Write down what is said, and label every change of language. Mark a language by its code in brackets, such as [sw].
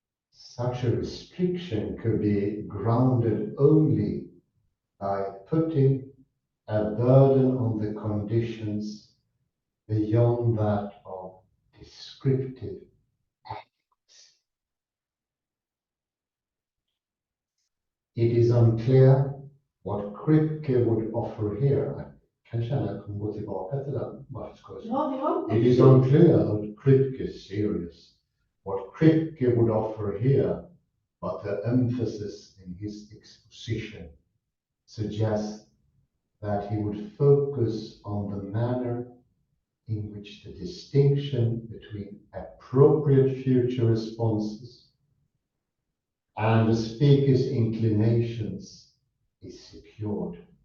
[en] Such a restriction could be grounded only by putting a burden on the conditions beyond that of descriptive adequacy. It is unclear what Kripke would offer here. [sv] I kan känna att jag kommer gå tillbaka till den. [en] It is unclear that Kripke is serious. What Kripke would offer here, but the emphasis in his exposition suggests that he would focus on the manner in which the distinction between appropriate future responses and the speaker's inclinations is secured.